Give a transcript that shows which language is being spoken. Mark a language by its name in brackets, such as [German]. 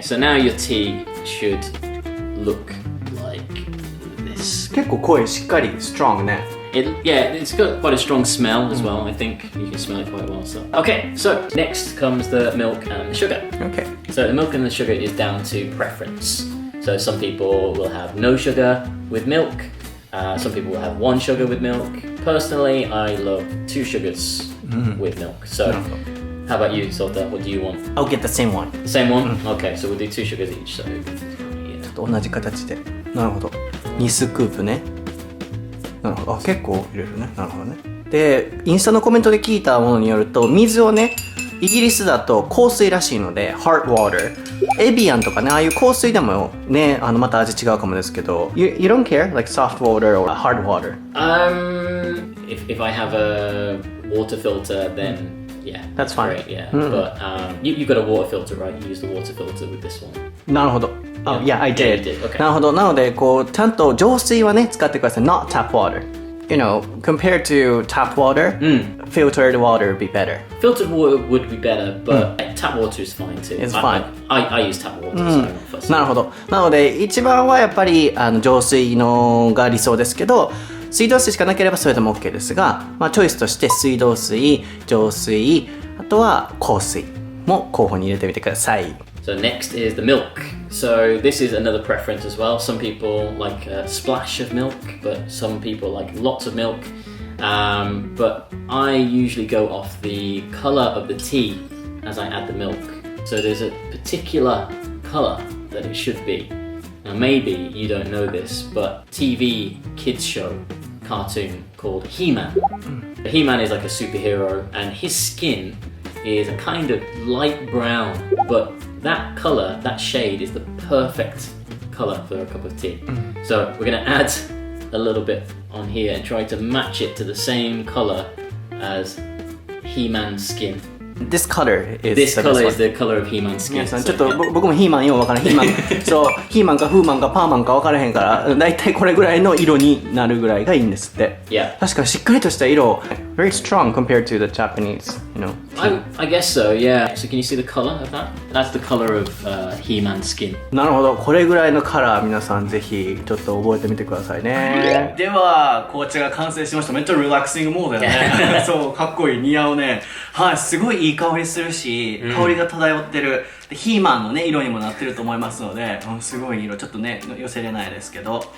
[English] So now your tea should look like this. [Japanese] 結構声しっかり strong ね。 [English] Yeah, it's got quite a strong smell as well. I think you can smell it quite well. So okay. So next comes the milk and the sugar. Okay. So the milk and the sugar is down to preference. So some people will have no sugar with milk. Some people will have 1 sugar with milk. Personally, I love 2 sugars with milk. So how about you, Sota? What do you want? I'll get the same one. The same one? Okay, so we'll do 2 sugars each. So yeah. [Japanese] 同じ形で。なるほど。2スクープね。なるほど。あ、結構入れるね。なるほどね。で、インスタのコメントで聞いたものによると、水をね、イギリスだと香水らしいので hard water。エビアンとかね、ああいう香水でもね、また味違うかもですけど、 you don't care like soft water or hard water? [English] If I have a water filter, then yeah, that's fine. Great, yeah, but you've got a water filter, right? You use the water filter with this one. なるほど。 Yeah, I did. Okay. [Japanese] なるほど。なので、こう、ちゃんと浄水はね、使ってください。 Not tap water. [English] compared to tap water, filtered water would be better. Filtered water would be better, but tap water is fine too. It's fine. I use tap water, so I'm not fussy. [Japanese] なるほど。なので一番はやっぱり浄水のが理想ですけど、水道水しかなければそれでも OK ですが、チョイスとして水道水、浄水、あとは香水も候補に入れてみてください。 [English] So next is the milk. So this is another preference as well. Some people like a splash of milk, but some people like lots of milk. But I usually go off the color of the tea as I add the milk. So there's a particular color that it should be. Now maybe you don't know this, but TV kids show cartoon called He-Man. He-Man is like a superhero and his skin is a kind of light brown, but that color, that shade is the perfect color for a cup of tea. So we're going to add a little bit on here and try to match it to the same color as He-Man's skin. This color is This color is the color of He-Man's skin. [Japanese] 皆さんちょっと僕もヒーマンよう分からん。ヒーマンそうヒーマンかフーマンかパーマンか分からへんからだいたいこれぐらいの色になるぐらいがいいんですって。 [English] Yeah. [Japanese] 確かにしっかりとした色 very strong compared to the Japanese, [English] I guess so, yeah. So can you see the color of that? That's the color of He-Man's skin. [Japanese] なるほど。これぐらいのカラー皆さんぜひちょっと覚えてみてくださいね。では紅茶が完成しました。めっちゃリラックシングモードだねそうかっこいい、似合うね。はい、すごいいい香りするし、香りが漂ってる。でヒーマンのね色にもなってると思いますので、すごい色、ちょっとね寄せれないですけど。